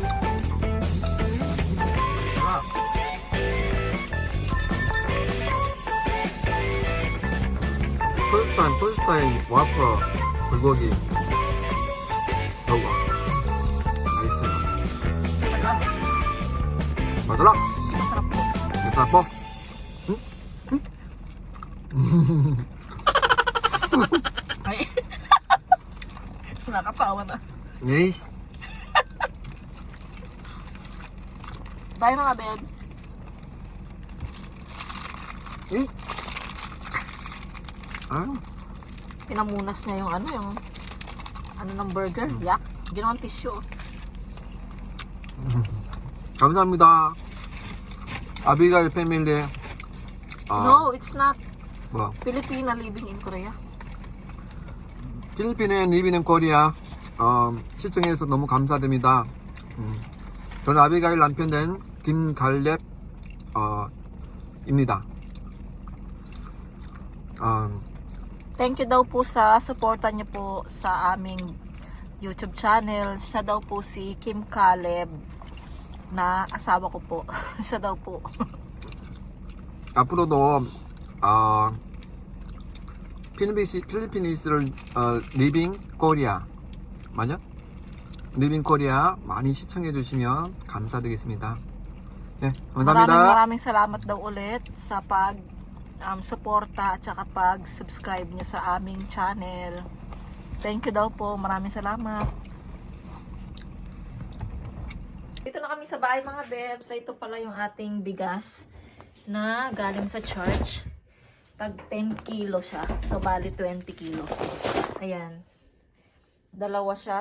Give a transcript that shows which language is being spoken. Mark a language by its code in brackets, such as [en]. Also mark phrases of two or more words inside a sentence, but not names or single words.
[ko] 폴스타인 와퍼 불고기. 먹어. 맛있어. 맞아라. [tl] Masarap po. Ay. Nakakapawa na. [en] Yes. [tl] Bye mga bebs. Eh? Ah, Pinamunas niya yung ano ng burger. Yak. Ginawang tissue. [ko] 감사합니다. 아비가일 패밀리. [en] No, it's not. [ko] 뭐? [en] Filipina living in Korea. [ko] 필리핀에 리비는 코리아 시청해주셔서 너무 감사드립니다. 저는 아비가일 남편 된 김갈렙 입니다. [en] Thank you [tl] daw po sa suporta niyo po sa aming YouTube channel. Siya daw po si Kim Caleb na asawa ko po. Siya daw po. [ko] 앞으로도 필리핀이스를 리빙 코리아 맞아? 리빙 코리아 많이 시청해 주시면 감사드리겠습니다. 네, 감사합니다. [tl] Maraming salamat daw ulit sa pag suporta at saka pag subscribe niyo sa aming channel. [en] Thank you [tl] daw po. Maraming salamat. Dito na kami sa bahay mga bebs. Ito pala yung ating bigas na galing sa church. Tag 10 kilo siya. So, bali 20 kilo. Ayan. Dalawa siya.